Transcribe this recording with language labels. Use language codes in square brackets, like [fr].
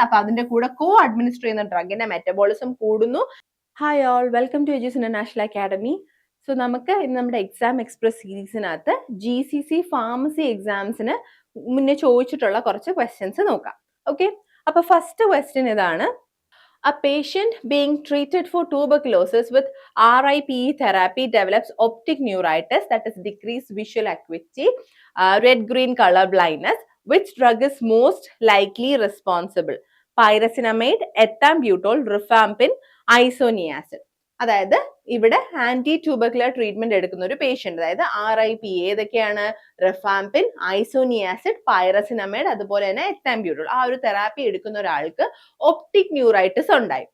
[ml] അപ്പൊ അതിന്റെ കൂടെ കോ അഡ്മിനിസ്റ്റർ ചെയ്യുന്ന ഡ്രഗിന്റെ മെറ്റബോളിസം കൂടുന്നു. Hi all, welcome to എജൂസ് international academy. So നമുക്ക് ഇന്ന് നമ്മുടെ എക്സാം എക്സ്പ്രസ് സീരീസിനകത്ത് GCC ഫാർമസി എക്സാംസിന് മുന്നേ ചോദിച്ചിട്ടുള്ള കുറച്ച് ക്വസ്റ്റ്യൻസ് നോക്കാം. ഓക്കെ, അപ്പൊ ഫസ്റ്റ് ക്വസ്റ്റ്യൻ ഇതാണ്. [en] A patient being treated for tuberculosis with RIPE therapy develops optic neuritis, that is decreased visual acuity, red-green color blindness. Which drug is most likely responsible? Pyrazinamide, ethambutol, rifampin, isoniazid. [ml] അതായത് ഇവിടെ anti tubercular treatment എടുക്കുന്ന ഒരു patient, അതായത് RIPE ഏതൊക്കെയാണ്? റിഫാംപിൻ, isoniazid, പൈറസിനമൈഡ്, അതുപോലെ തന്നെ എത്താംബ്യൂട്ടോൾ. ആ ഒരു തെറാപ്പി എടുക്കുന്ന ഒരാൾക്ക് ഒപ്റ്റിക് ന്യൂറൈറ്റിസ് ഉണ്ടായി.